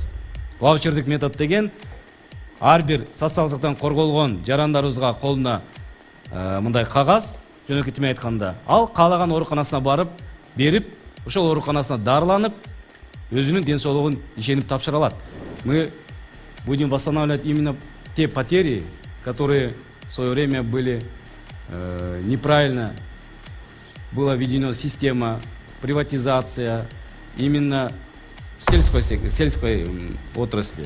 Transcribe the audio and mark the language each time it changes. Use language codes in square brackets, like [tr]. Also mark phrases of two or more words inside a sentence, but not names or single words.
[ky] Ваучердик метод деген ар бир социалдык жактан корголгон жарандарыбызга колуна мындай кагаз, жөнөкөй тиме айтканда, ал каалаган ооруканасына барып, берип, ошол ооруканасына дарыланып, өзүнүн ден соолугун ишенип тапшыра алат. [ru] Мы будем восстанавливать именно те потери, которые в свое время были неправильно, была введена система, приватизация именно в сельской отрасли.